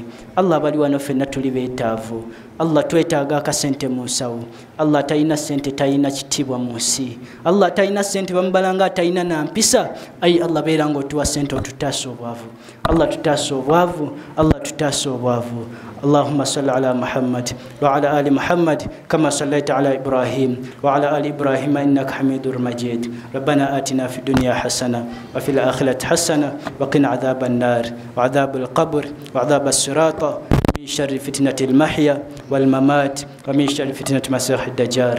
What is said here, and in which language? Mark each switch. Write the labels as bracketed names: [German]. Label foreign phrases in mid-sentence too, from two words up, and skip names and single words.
[Ganda] Allah bali wano ffenna tuli beetaavu. Allah twetaaga akasente mu nsawo. Allah talina sente talina kitiibwa mu nsi. Allah talina sente bamubalanga talina na mpisa. Ayi Allah beera ng'otuwa sente otutaasa obwavu. Allah tutaasa obwavu. Allah tutaasa obwavu. [Arabic] اللهم صل على محمد وعلى آل محمد كما صليت على إبراهيم وعلى آل إبراهيم إنك حميد مجيد. ربنا آتنا في الدنيا حسنة وفي الآخرة حسنة وقنا عذاب النار وعذاب القبر وعذاب الصراط من شر فتنة المحيا والممات ومن شر فتنة مسيح الدجال.